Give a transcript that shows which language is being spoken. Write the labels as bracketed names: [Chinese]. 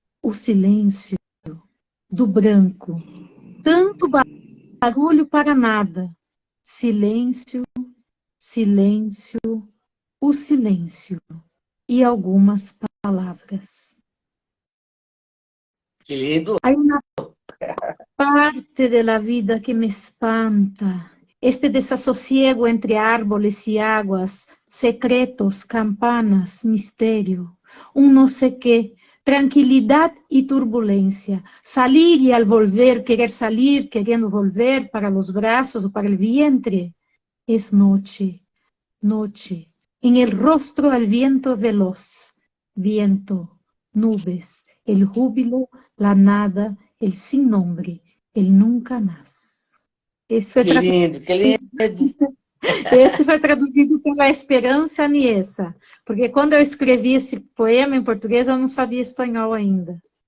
[Portuguese] O silêncio do branco, tanto barulho para nada. Silêncio, silêncio, o silêncio e algumas palavras. Que lindo! [Spanish] Hay una parte de la vida que me espanta, este desasosiego entre árboles y aguas, secretos, campanas, misterio, un no sé qué, tranquilidad y turbulencia, salir y al volver, querer salir, queriendo volver para los brazos o para el vientre, es noche, noche, en el rostro el viento veloz, viento, nubes, el júbilo, la nada, el sin nombre, el nunca más. [Portuguese] Esse foi, que lindo, que lindo. Esse foi traduzido pela Esperança Niessa, porque quando eu escrevi esse poema em português, eu não sabia espanhol ainda.